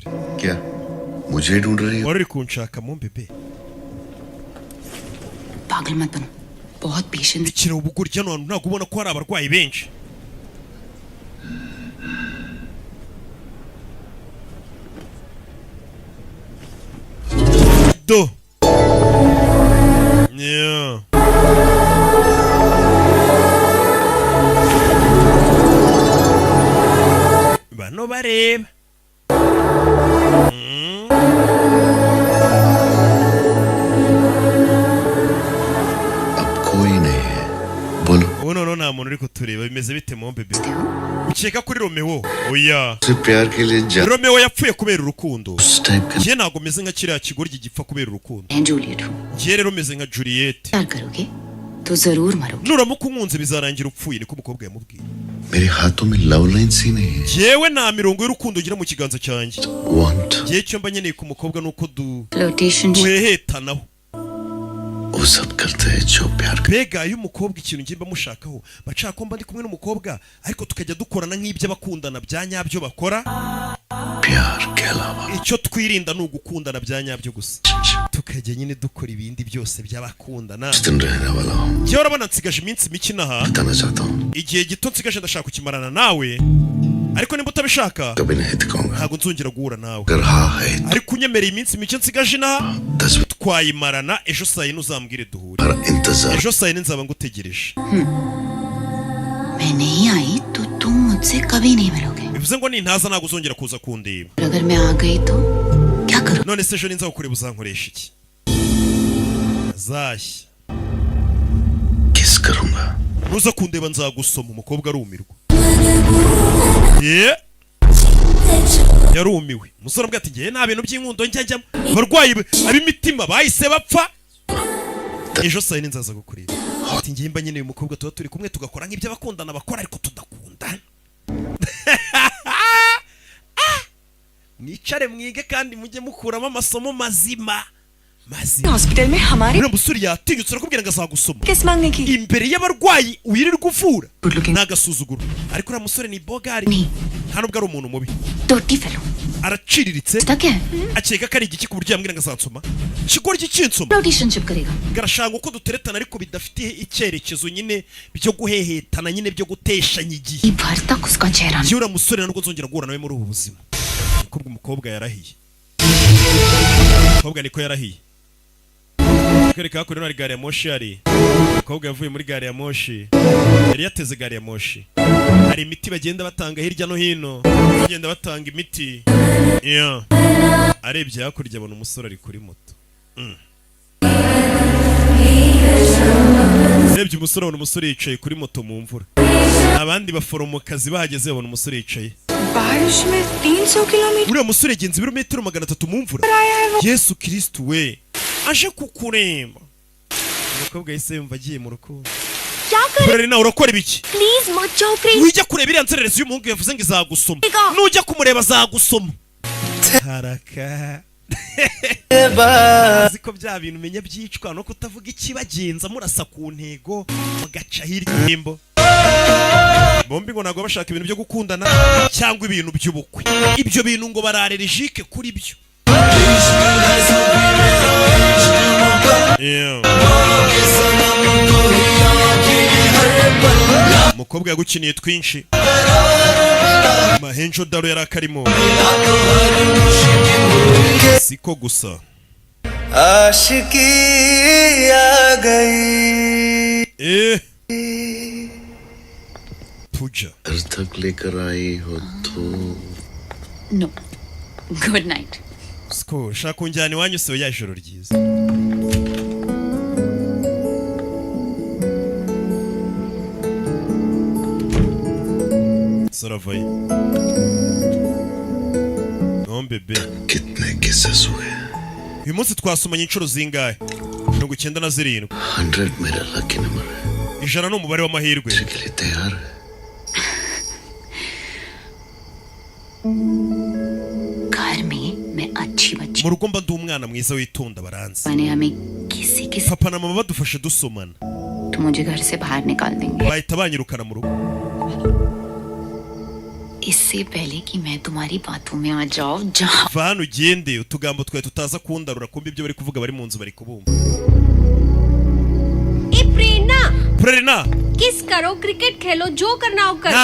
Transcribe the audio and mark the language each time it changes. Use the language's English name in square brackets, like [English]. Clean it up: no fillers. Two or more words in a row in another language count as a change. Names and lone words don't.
[Hindi] क्या मुझे ढूंढ रही हो? [Kinyarwanda] Wari kunshaka mu bebe. [Hindi] पागल मत बनो. बहुत पेशेंस. [Kinyarwanda] Ikira ubugurya hano ntabwo ubona ko hari abarwayi benshi. Do. Yeah. Bano bareba. [Hindi] अब कोई नहीं है बोलो [Kinyarwanda] Uno nta muntu uri kutureba bimeze bite mu bebe ukeka kuri Romeo oya [Hindi] प्यार के लिए [Kinyarwanda] Romeo yapfuye kubera urukundo je ntago meze nka kiriya kigoryi gipfa kubera urukundo [Hindi] जूलियट हूँ [Kinyarwanda] je rero meze nka Juliet [Hindi] प्यार करोगे तो जरूर मरोगे [Kinyarwanda] nuramuka unkunze bizarangira upfuye niko umukobwa yamubwiye [Hindi] मेरे हाथों में [English] love lines [Hindi] ही नहीं है [Kinyarwanda] jewe nta mirongo y'urukundo ngira mu kiganza cyanjye [Hindi] वांट [Kinyarwanda] je cyo mba nyeneye ku mukobwa nuko [Hindi] फ्लर्टेशन [Kinyarwanda] duhehetanaho [Hindi] वो सब करते हैं जो प्यार कर [Kinyarwanda] mbega iyo umukobwa ikintu ngimba mushakaho bacaka ko mba ndi kumwe n'umukobwa ariko tukajya dukorana nk'ibyo abakundana bya nyabyo bakora [Hindi] प्यार के अलावा [Kinyarwanda] icyo twirinda ni ugukundana bya nyabyo gusa tukajya nyine dukora ibindi byose by'abakundana [Hindi] दिन रहने वाला हूँ [Kinyarwanda] jewe urabona nsigaje iminsi mike inaha [Hindi] बताना चाहता हूँ [Kinyarwanda] igihe gito nsigaje ndashaka kukimarana nawe ariko nimba utabishaka [Hindi] कभी नहीं दिखाऊंगा [Kinyarwanda] ntabwo nzongera guhura nawe [Hindi] अगर हाँ है [Kinyarwanda] ariko unyemereye iminsi mike nsigaje inaha [Hindi] 10 मिनट [Kinyarwanda] twayimarana ejo saa yine uzambwire duhure [Hindi] हमारा इंतजार [Kinyarwanda] ejo saa yine nzaba ngutegereje [Hindi] मैं नहीं आई तो तुम मुझसे कभी नहीं मिलोगे [Kinyarwanda] bivuze ngo nintaza ntabwo uzongera kuza kundeba [Hindi] और अगर मैं आ गई तो क्या करूँ [Kinyarwanda] none se ejo ninza kukureba uzankoresha iki azashya [Hindi] किस करूंगा [Kinyarwanda] nuza kundeba nzagusoma umukobwa arumirwa ye yarumiwe umusore ambwira ati ngiye nta bintu by'inkundo njya njyamo abarwayi ab'imitima bahise bapfa ejo saa yine nzaza gukureba ati ngiye mba nyine uyu mukobwa tuba turi kumwe tugakora nk'ibyo abakundana bakora ariko tudakundana mwicare mwige kandi mujye mukuramo amasomo mazima [Hindi] हॉस्पिटल में हमारे [Kinyarwanda] uriya musore yatinyutse arakubwira ngo azagusoma [Hindi] किस मांगने की [Kinyarwanda] imbere y'abarwayi wirirwa uvura [English] Good looking. [Kinyarwanda] ni agasuzuguro ariko uriya musore ni bogari nta nubwo ari umuntu mubi टोटी फेलो araciriritse [Hindi] क्या है [Kinyarwanda] akeka ko ari igiki ku buryo yambwira ngo azansoma kigoryi kinsoma [Hindi] फ्लर्टेशनशिप करेगा [Kinyarwanda] garashanga uko duteretana ariko bidafite icyerekezo nyine byo guhehetana nyine byo guteshanya igihe [Hindi] ये भर तक उसका चेहरा [Kinyarwanda] yewe uriya musore nubwo nzongera guhura nawe muri ubu buzima niko umukobwa yarahiye umukobwa niko yarahiye kwereka hakurya hari gari ya moshi hari umukobwa yavuye muri gari ya moshi yari yateze gari ya moshi hari imiti bagenda batanga hirya no hino bagenda batanga imiti yeah. arebye hakurya abona umusore ari kuri moto arebye umusore abona umusore yicaye kuri moto mu mvura abandi baforomokazi bahageze babona umusore yicaye [Hindi] बारिश में 300 किलोमीटर [Kinyarwanda] uriya musore yagenze ibirometero 300 mu mvura yesu kristu we aje kukuremba umukobwa yahise yumva agiye mu rukundo [Hindi] क्या कर [Kinyarwanda] kurere nawe urakora ibiki [Hindi] प्लीज मत जाओ प्लीज [Kinyarwanda] wijya kureba iriya nzererezi y'umuhungu yavuze ngo izagusoma nujya kumureba azagusoma haraka uzi ko bya bintu umenya byicwa no kutavuga ikibagenza murasa ku ntego mugaca hirya y'imbo bombi ngo ntabwo bashaka ibintu byo gukundana cyangwa ibintu by'ubukwe ibyo bintu ngo bararerejike kuri byo umukobwa yagukiniye twinshi mahenjo daro yari akarimo siko gusa [Hindi] आशिकी आ गई puja घर तक लेकर आई हो तो [English] no good night [Kinyarwanda] siko shaka kunjyana iwanyu se ya ijoro ryiza saravaye non bebe [Hindi] कितने किस्सेस हुए [Kinyarwanda] uyu munsi twasomanye inshuro zingahe 97 [Hindi] 100 मेरा [English] lucky number [Hindi] है [Kinyarwanda] ijana ni umubare w'amahirwe [Hindi] के लिए तैयार है घर में मैं अच्छी बच्ची [Kinyarwanda] mu rugo mba ndi umwana mwiza witonda baranzi [Hindi] मैंने हमें किसी के [Kinyarwanda] papa na mama badufashe dusomana [Hindi] तो मुझे घर से बाहर निकाल देंगे [Kinyarwanda] bahita banyirukana mu rugo [Hindi] इससे पहले कि मैं तुम्हारी बातों में आ जाऊं जहाँ [Kinyarwanda] va hano ugende utugambo twawe tutaza kundarura kumva ibyo bari kuvuga bari mu nzu bari kubumva Prerina [Hindi] किस करो क्रिकेट खेलो जो करना हो कर